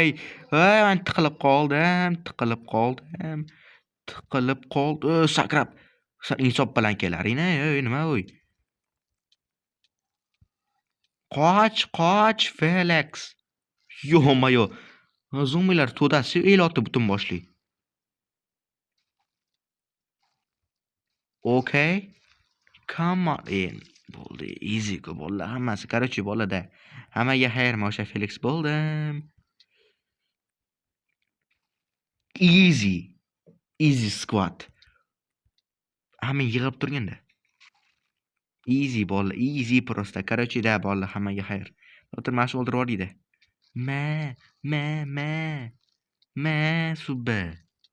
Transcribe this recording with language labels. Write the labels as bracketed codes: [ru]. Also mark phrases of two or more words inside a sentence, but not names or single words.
[uz] Voy, men tiqilib qoldim. Sakrab. San insof bilan kelaring-a, ey nima voy? Qoch, Felix. Yo-moyo. Zombielar to'dasi el otdi butun boshli. Okay. [en] Come on. [uz] Bo'ldi. Easy ku bolalar hammasi. Короче, bolada. Hammaga xayr, men o'sha Felix bo'ldim. Easy. [en] Easy squad. [uz] Hamma yig'ib turganda. Easy bolalar, easy просто. Короче, da bolalar hammaga xayr. O'tir mana shu o'ldirib yubordik-da. Ma, subba.